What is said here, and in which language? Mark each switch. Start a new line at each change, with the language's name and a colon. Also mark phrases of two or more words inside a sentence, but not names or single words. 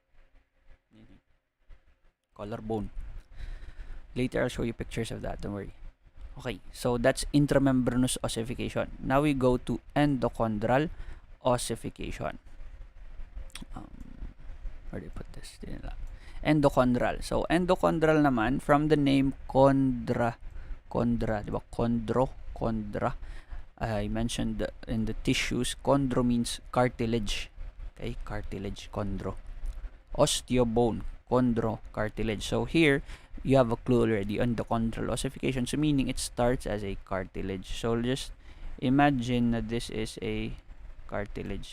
English: Collarbone. Later I'll show you pictures of that, don't worry. Okay, so that's intramembranous ossification. Now we go to endochondral ossification. Where do you put this? Endochondral. So endochondral naman, from the name chondra, diba? Chondra. I mentioned in the tissues, chondro means cartilage. Okay, cartilage, chondro. Osteobone, chondro, cartilage. So here, you have a clue already. Endochondral ossification, so meaning it starts as a cartilage. So just imagine that this is a cartilage.